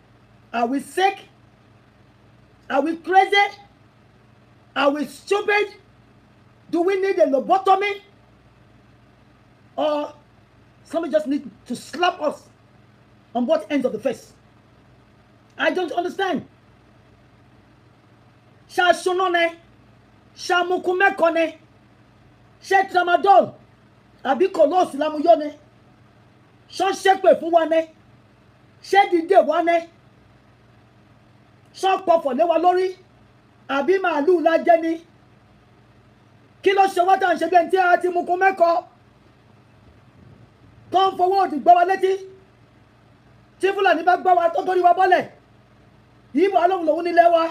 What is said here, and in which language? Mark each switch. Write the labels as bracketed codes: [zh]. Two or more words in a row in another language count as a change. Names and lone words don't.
[en] Are we sick? Are we crazy? Are we stupid? Do we need a lobotomy? Or somebody just need to slap us on both ends of the face? I don't understand. [yo] Sha shunone, sha mukumekone, sha tramadol, àbí kolos lamuyone, sha shepe fún wa ne, sha dìde wa ne, sha pọ̀fọ̀ lé wa lórí, àbí màálù la jẹ ni. Kí ló ṣe wá tá ń ṣe bí ẹni tí a ti mukumeko? Tó ń fọwọ́ òdì gbọ́ wa létí. Tí Fúlàní bá gbọ́ wa tó torí wa bọ́lẹ̀. Ìbò alóhùn lòun nílé wa.